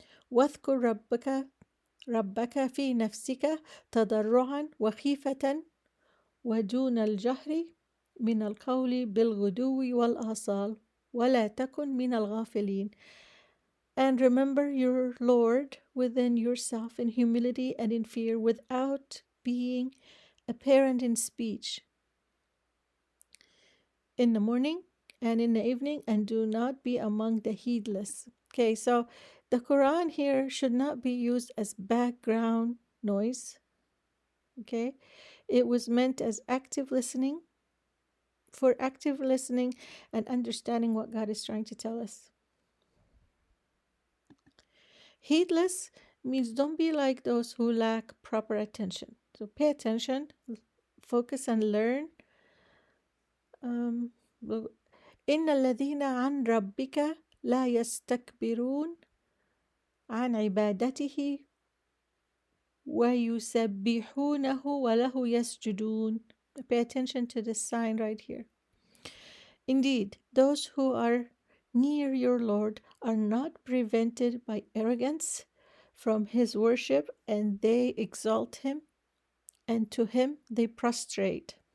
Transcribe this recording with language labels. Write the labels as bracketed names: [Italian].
[Arabic] واذكر ربك في نفسك تضرعا وخيفة ودون الجهر من القول بالغدو والآصال ولا تكن من الغافلين. [English] And remember your Lord within yourself in humility and in fear without being apparent in speech in the morning and in the evening, and do not be among the heedless. Okay, so the Quran here should not be used as background noise. Okay, it was meant as active listening, for active listening and understanding what God is trying to tell us. Heedless means don't be like those who lack proper attention. So pay attention, focus and learn. [Arabic] إن الذين عن ربك لا يستكبرون عن عبادته ويسبحونه وله يسجدون. [English] Pay attention to this sign right here. Indeed, those who are near your Lord are not prevented by arrogance from his worship, and they exalt him, and to him they prostrate.